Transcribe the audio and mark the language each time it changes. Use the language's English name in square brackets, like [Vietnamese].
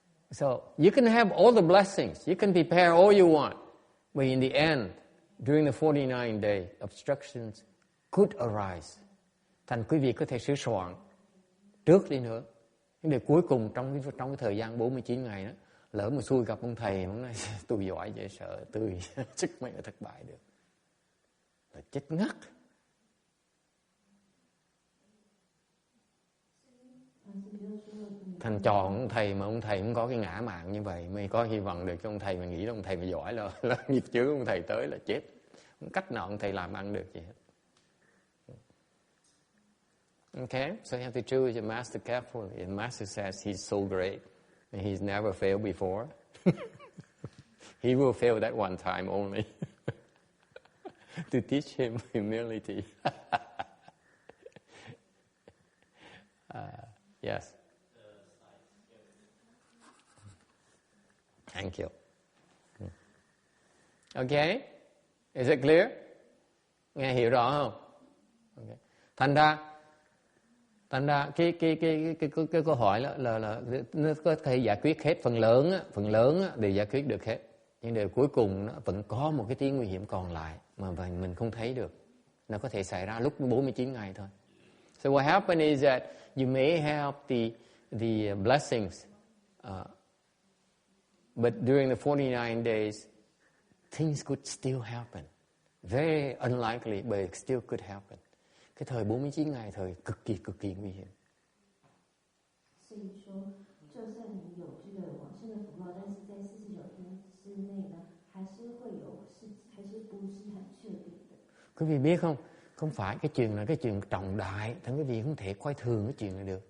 [English] So you can have all the blessings. You can prepare all you want. But in the end, during the 49 days, obstructions could arise. [Vietnamese] Thành quý vị có thể sửa soạn trước đi nữa. Nhưng để cuối cùng trong cái thời gian 49 ngày đó, lỡ mà xui gặp ông thầy, ông nói tôi giỏi dễ sợ, tôi chắc mấy người thất bại được. Là chết ngắt. Thành chọn ông thầy mà ông thầy cũng có cái ngã mạn như vậy, mới có hy vọng được cho ông thầy mà nghĩ là ông thầy mà giỏi là nghiệp chướng ông thầy tới là chết. Không cách nào ông thầy làm ăn được gì hết. [English] Okay, so you have to choose your master carefully. The master says he's so great and he's never failed before. He will fail that one time only. To teach him humility. Yes. Thank you. Okay? Is it clear? [Vietnamese] Nghe hiểu rõ không? [English] Okay. [Vietnamese] Thành ra cái câu hỏi là nó có thể giải quyết hết, phần lớn đều giải quyết được hết. Nhưng điều cuối cùng nó vẫn có một cái tiếng nguy hiểm còn lại mà mình không thấy được. Nó có thể xảy ra lúc 49 ngày thôi. [English] So what happens is that you may have the blessings, but during the 49 days, things could still happen. Very unlikely, but it still could happen. [Vietnamese] Cái thời 49 ngày thời cực kỳ nguy hiểm. [Chinese] 所以说，就算你有这个往生的福报，但是在49天之内呢，还是不是很确定的。 [Vietnamese] Quý vị biết không? Không phải cái chuyện là cái chuyện trọng đại, thì quý vị không thể coi thường cái chuyện này được.